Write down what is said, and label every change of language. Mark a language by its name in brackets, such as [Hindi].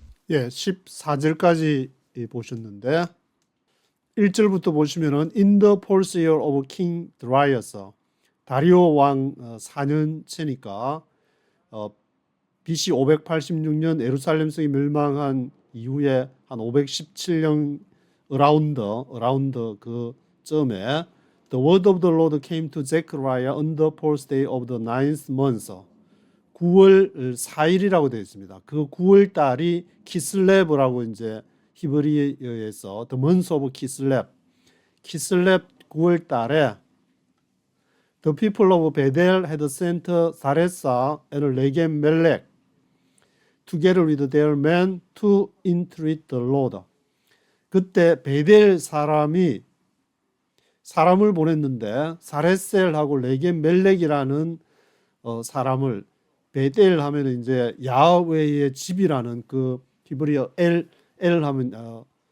[English] 예, 14절까지 보셨는데 1절부터 보시면은 In the fourth year of King Darius, [Korean] 다리오 왕 4년째니까 BC 586년 예루살렘성이 멸망한 이후에 한 517년 [English] around [Korean] 그 쯤에 [English] The word of the Lord came to Zechariah on the fourth day of the ninth month. [Korean] 9월 4일이라고 되어 있습니다. 그 9월 달이 키슬레브라고 이제 히브리어에서 [English] The month of Kislev [Korean] 9월 달에 [English] The people of Bethel had sent Saresa and Regem-melech together with their men to entreat the Lord. [Korean] 그때 베델 사람이 사람을 보냈는데 사레셀하고 레겜멜렉이라는 사람을 베델 하면 이제 야훼의 집이라는 그 히브리어 엘 하면